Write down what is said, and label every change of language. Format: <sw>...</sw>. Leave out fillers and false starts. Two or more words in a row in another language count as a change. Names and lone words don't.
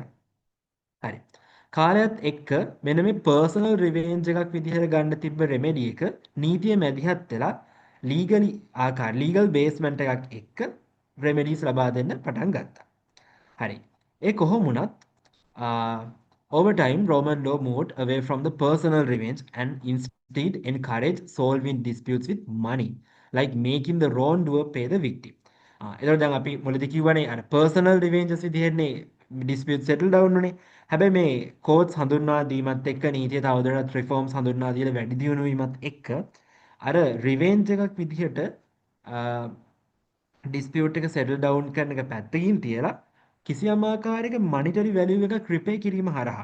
<si>හරි. කාලයත් එක්ක මෙන්න මේ</si> <en>personal revenge</en> <si>එකක් විදිහට ගන්න තිබ්බ රෙමෙඩි එක නීතිය මැදිහත් වෙලා</si> <en>legal basement</en> <si>එකක් එක්ක රෙමෙඩීස් ලබා දෙන්න පටන් ගත්තා. හරි. ඒ කොහොම වුණත්</si> <en>over time, Roman law moved away from the personal revenge and instead encouraged solving disputes with money, like making the wrongdoer pay the victim.</en> <si>එතකොට දැන් අපි මුලදී කිව්වනේ අර</si> <en>personal revenges</en> <si>විදිහටනේ</si> <en>dispute settle down</en> <si>උනේ. හැබැයි මේ courts හඳුන්වා දීමත් එක්ක නීතිය තවදුරටත් reforms හඳුන්වා දීලා වැඩි දියුණු වීමත් එක්ක අර revenge එකක් විදිහට ඩිස්පියුට් එක</si> <en>settle down</en> <si>කරන එක පැත්තකින් තියලා කිසියම් ආකාරයක</si> <en>monetary value</en> <si>එකක් රිපේ කිරීම හරහා.</si>